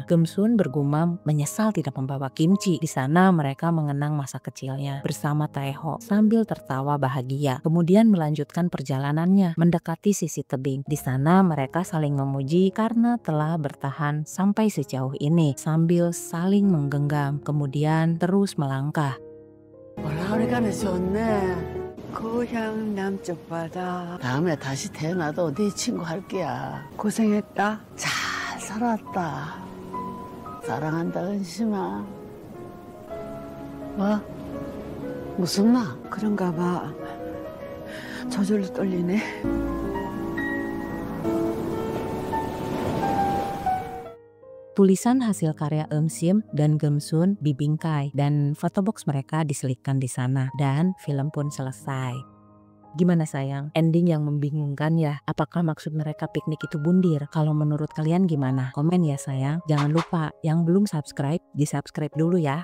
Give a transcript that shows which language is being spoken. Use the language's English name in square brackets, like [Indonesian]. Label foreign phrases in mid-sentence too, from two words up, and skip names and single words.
[Indonesian] Gemsun bergumam menyesal tidak membawa kimchi. Di sana mereka mengenang masa kecilnya bersama Taeho sambil tertawa bahagia. Kemudian melanjutkan perjalanannya mendekati sisi tebing. Di sana mereka saling memuji karena telah bertahan sampai sejauh ini sambil saling menggenggam. Kemudian terus melangkah. [Korean] 올라오니까는 좋네. 고향 남쪽 바다. 다음에 다시 태어나도 네 친구 할 게야. 고생했다. 잘 살았다. 사랑한다, 은심아. 뭐? 무슨 말? 그런가 봐. 저절로 떨리네. [Indonesian] Tulisan hasil karya Eum Sim dan Geum-sun dibingkai dan fotobox mereka diselipkan di sana dan film pun selesai. Gimana sayang? Ending yang membingungkan ya? Apakah maksud mereka piknik itu bundir? Kalau menurut kalian gimana? Komen ya sayang. Jangan lupa yang belum subscribe, di-subscribe dulu ya.